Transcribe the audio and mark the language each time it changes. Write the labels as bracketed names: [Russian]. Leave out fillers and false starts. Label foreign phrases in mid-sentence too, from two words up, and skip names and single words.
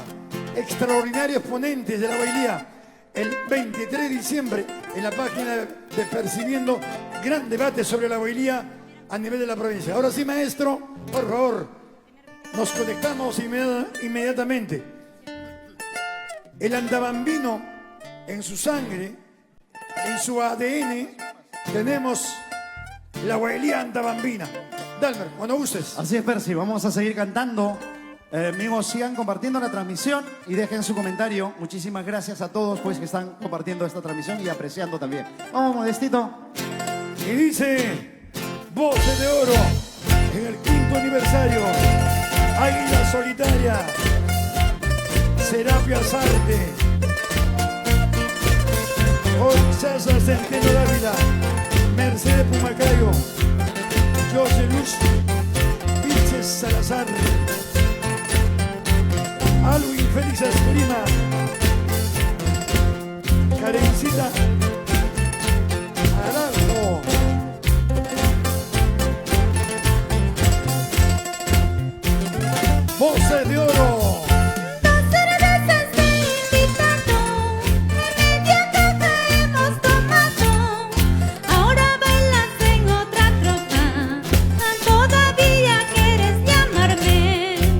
[Spanish] Extraordinarios ponentes de la bailía. El 23 de diciembre en la página de Percibiendo, gran debate sobre la bailía a nivel de la provincia. Ahora sí, maestro, por favor, nos conectamos inmediatamente. El andabambino, en su sangre, en su ADN, tenemos la bailía andabambina. Dalmer, cuando gustes. Así es, Percy, vamos a seguir cantando. Amigos, sigan compartiendo la transmisión y dejen su comentario. Muchísimas gracias a todos pues que están compartiendo esta transmisión y apreciando también. Vamos, Modestito. Y dice: Voces de Oro en el 5º aniversario. Águila Solitaria, Serapia Sarte, César Centeno Dávila, Mercedes Pumacayo, José Luz Vilches Salazar, Alwin Félix Esprima, Karencita Aranjo, Voces de Oro. Dos cervezas te he invitado, en media caja hemos tomado. Ahora bailas en otra tropa, todavía quieres llamarme.